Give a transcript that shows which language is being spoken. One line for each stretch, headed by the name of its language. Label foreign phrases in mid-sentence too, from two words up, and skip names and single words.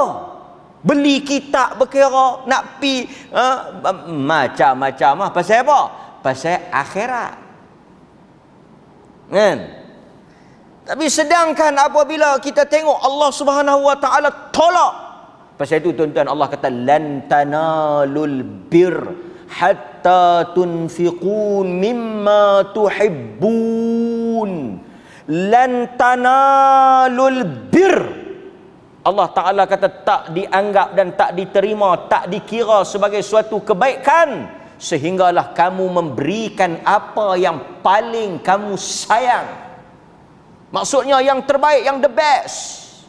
Malay: Beli kitab berkira, nak pi macam-macam lah. Pasal apa? Pasal akhirat. Kan? Tapi sedangkan apabila kita tengok Allah
Arabic: سبحانه وتعالى
Malay: tolak. Pasal itu tuan-tuan, Allah kata
Arabic: لن تنالوا البر حتى تنفقوا مما تحبون. لن تنالوا البر. الله تعالى
Malay: kata tak dianggap dan tak diterima, tak dikira sebagai suatu kebaikan sehinggalah kamu memberikan apa yang paling kamu sayang. Maksudnya yang terbaik, yang
English: the best.